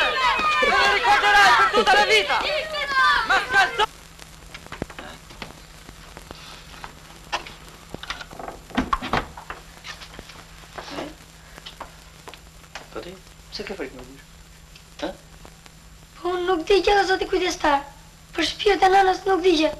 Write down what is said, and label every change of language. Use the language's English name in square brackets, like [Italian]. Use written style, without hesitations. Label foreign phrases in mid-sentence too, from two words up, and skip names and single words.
[Italian] Me ne ricorderai per tutta la vita! Mascalzone! [Albanian] Po ti, pse ke frikë më mirë? Ha? Po nuk di gjë zoti kujdestar. Për shtëpinë e nënës nuk di gjë.